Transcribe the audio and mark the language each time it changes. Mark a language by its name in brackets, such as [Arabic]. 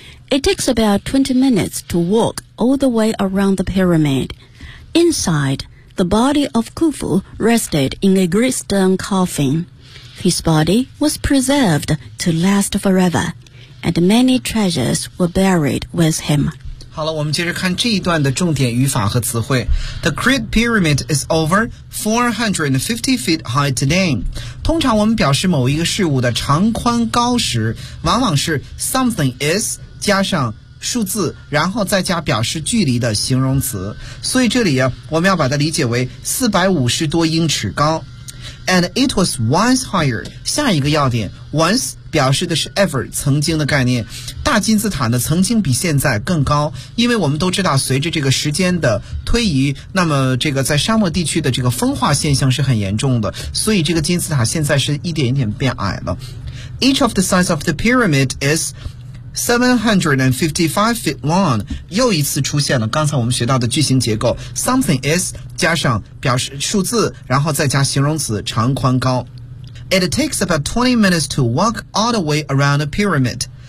[English] It takes about 20 minutes to walk all the way around the pyramid. Inside, the body of Khufu rested in a great stone coffin. His body was preserved to last forever, and many treasures were buried with him. [Chinese] 好了，我们接着看这一段的重点语法和词汇。 [English] The Great Pyramid is over 450 feet high today. [Chinese] 通常我们表示某一个事物的长宽高时，往往是 [English] something is [Chinese] 加上数字，然后再加表示距离的形容词。所以这里啊，我们要把它理解为450多英尺高。 [English] And it was once higher. [Chinese] 下一个要点 ,once 表示的是 ever, 曾经的概念。大金字塔呢曾经比现在更高，因为我们都知道随着这个时间的推移，那么这个在沙漠地区的这个风化现象是很严重的，所以这个金字塔现在是一点一点变矮了。 [English] Each of the sides of the pyramid is 755 feet long. [Chinese] 又一次出现了刚才我们学到的句型结构 ,something is 加上表示数字，然后再加形容词长宽高。 [English] It takes about 20 minutes to walk all the way around the pyramid.